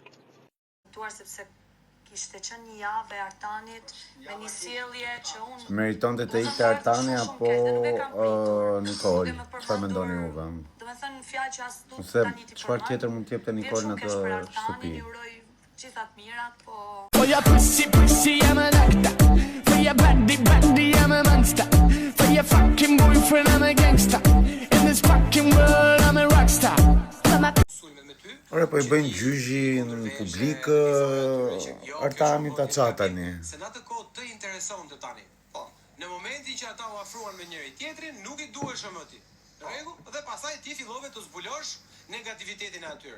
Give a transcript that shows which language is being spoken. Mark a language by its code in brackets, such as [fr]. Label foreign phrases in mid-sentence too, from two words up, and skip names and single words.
[sq] Sepse kishte qenë një javë e Artanit me një sjellje që unë Meritonte të ikte Artani apo Nikol? Çfarë mendoni juve? Domethënë fjalë që as nuk Ose tani ti çfarë tjetër mund të jepte Nikol në të shtëpi? Uroj gjitha të mirat, po [en] For your pussy, I'm an actor. For your bandy, I'm a monster. For your fucking boyfriend, I'm a gangster. In this fucking world, I'm a rockstar. [sq] Ore, po i bëjnë gjyqi në publik Artani ta çatani. Se në atë kohë të interesonte tani. Po, në momentin që ata u afruan me njëri tjetrin, nuk i duhesh më ti. Në rregull? Dhe pastaj ti fillove të zbulosh negativitetin e atyre.